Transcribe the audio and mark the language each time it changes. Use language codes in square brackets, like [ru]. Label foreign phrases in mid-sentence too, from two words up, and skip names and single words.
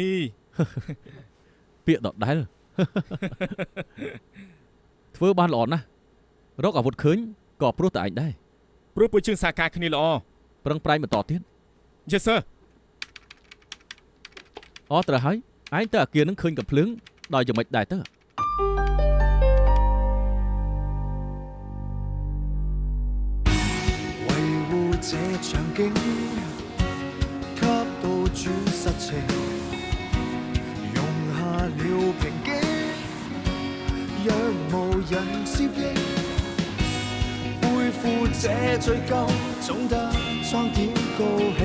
[km] ពាក្យដដែល ធ្វើបានល្អណាស់រកអាវុធឃើញក៏ព្រោះតែឯងដែរ ព្រោះពួកជើងសហការគ្នាល្អ ប្រឹងប្រែងបន្តទៀត [en] Yes sir [km] អត់ត្រូវហើយឯងទៅអាគារនឹងឃើញកំភ្លើងដោយយ៉ាងម៉េចដែរទៅ [yue] 維護這場景，給到主實情，容下了平靜，若無人接應，背負這罪疚，總得裝點高興。